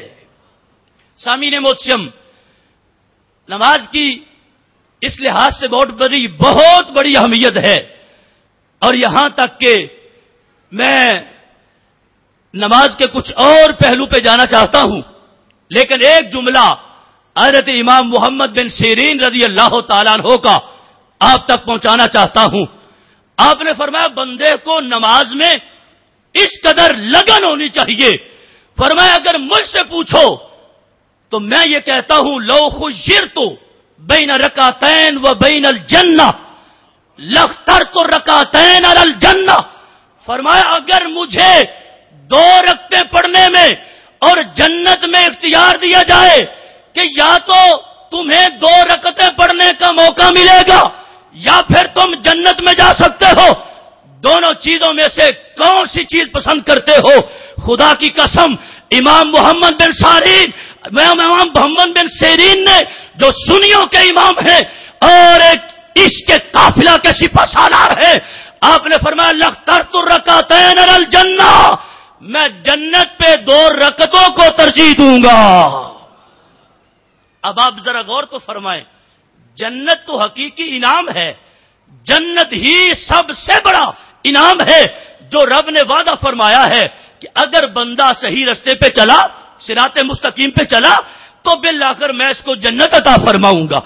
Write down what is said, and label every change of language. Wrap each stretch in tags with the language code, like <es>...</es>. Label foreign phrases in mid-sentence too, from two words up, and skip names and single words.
<ur>سامعین محترم، نماز کی اس لحاظ سے بہت بڑی اہمیت ہے، اور یہاں تک کہ میں نماز کے کچھ اور پہلو پہ جانا چاہتا ہوں، لیکن ایک جملہ حضرت امام محمد بن سیرین</ur> <ar>رضی اللہ تعالیٰ عنہ</ar> <ur>کا آپ تک پہنچانا چاہتا ہوں۔ آپ نے فرمایا بندے کو نماز میں اس قدر لگن ہونی چاہیے، فرمایا اگر مجھ سے پوچھو تو میں یہ کہتا ہوں</ur> <ar>لو خیرت بین رکعتین و بین الجنہ لاخترت رکعتین علی الجنہ۔</ar> <ur>فرمایا اگر مجھے 2 رکعتیں پڑھنے میں اور جنت میں اختیار دیا جائے کہ یا تو تمہیں 2 رکعتیں پڑھنے کا موقع ملے گا یا پھر تم جنت میں جا سکتے ہو، دونوں چیزوں میں سے کون سی چیز پسند کرتے ہو؟ خدا کی قسم، امام محمد بن سیرین نے جو سنیوں کے امام ہیں اور ایک عشق کے قافلہ کے سپہ سالار ہیں، آپ نے فرمایا</ur> <ar>لَخْتَرْتُ الرَّكَعَتَيْنِ عَلَى الْجَنَّةِ،</ar> <ur>میں جنت پہ 2 رکعتوں کو ترجیح دوں گا۔ اب آپ ذرا غور تو فرمائیں، جنت تو حقیقی انعام ہے، جنت ہی سب سے بڑا انعام ہے جو رب نے وعدہ فرمایا ہے کہ اگر بندہ صحیح رستے پہ چلا، صراط مستقیم پہ چلا، تو بالآخر میں اس کو جنت عطا فرماؤں گا۔</ur>